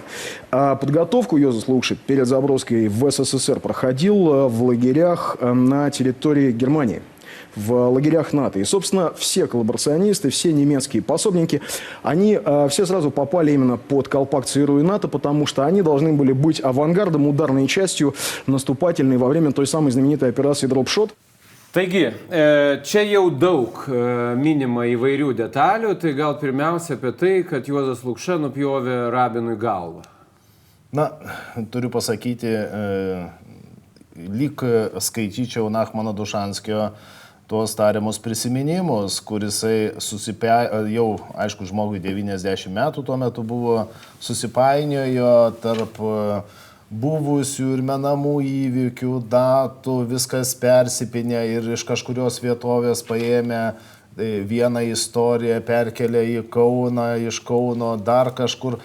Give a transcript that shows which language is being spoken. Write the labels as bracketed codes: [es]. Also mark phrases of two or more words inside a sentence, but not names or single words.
[ru] Подготовку Йозефа Лукши перед заброской в СССР проходил в лагерях на территории Германии, в лагерях НАТО. И, собственно, все коллаборационисты, все немецкие пособники, они все сразу попали именно под колпак ЦРУ и НАТО, потому что они должны были быть авангардом, ударной частью наступательной во время той самой знаменитой операции «Дропшот». [lt] Taigi, čia jau daug minima įvairių detalių, tai gal pirmiausia apie tai, kad Juozas Lukša nupjovė rabinui galvą. Na, turiu pasakyti, lyg skaityčiau Nachmano Dušanskio tuos tariamus prisiminimus, kurisai jau, aišku, žmogui 90 metų tuo metu buvo, susipainiojo tarp buvusių ir menamų įvykių, datų, viskas persipinė ir iš kažkurios vietovės paėmė vieną istoriją, perkelė į Kauną, iš Kauno dar kažkur.